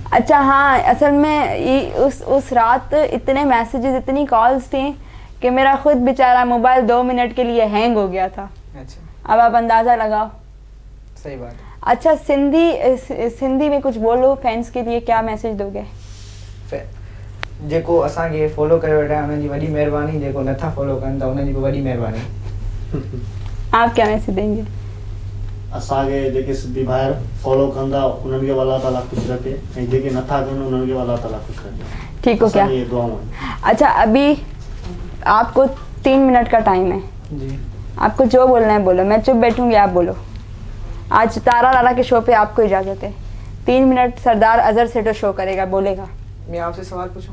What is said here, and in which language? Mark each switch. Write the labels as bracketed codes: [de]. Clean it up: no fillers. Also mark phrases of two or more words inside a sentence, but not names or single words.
[ur] اچھا ہاں اصل میں اس رات اتنے میسیجز، اتنی کالز تھی کہ میرا خود بیچارہ موبائل 2 منٹ کے لیے ہینگ ہو گیا تھا. اچھا اب آپ اندازہ لگاؤ. صحیح بات. اچھا سندھی میں کچھ بولو فینز کے لیے، کیا میسج دوگے? [sd] जेको असांखे फॉलो करे वेठा उन्हनि जी वॾी महिरबानी, जेको नथा फॉलो कनि था उन्हनि जी बि वॾी महिरबानी। [ur] آپ کیا میسج دیں گے? [sd] असांखे जेके सिंधी भाइर फॉलो कंदा उन्हनि खे [ar] الله تعالى [sd] ख़ुशि रखे, ऐं जेके नथा कनि उन्हनि खे [ar] الله تعالى [sd] ख़ुशि रखे। [ur] ٹھیک ہو کیا? یہ دعائیں ہیں. اچھا ابھی آپ کو 3 منٹ کا ٹائم ہے جی. آپ کو جو بولنا ہے بولو، میں چپ بیٹھوں گی، آپ بولو۔ آج تارا لالہ کے شو پے آپ کو اجازت ہے. 3 منٹ سردار اظہر سیٹھو شو کرے گا، بولے گا. میں آپ سے سوال پوچھوں?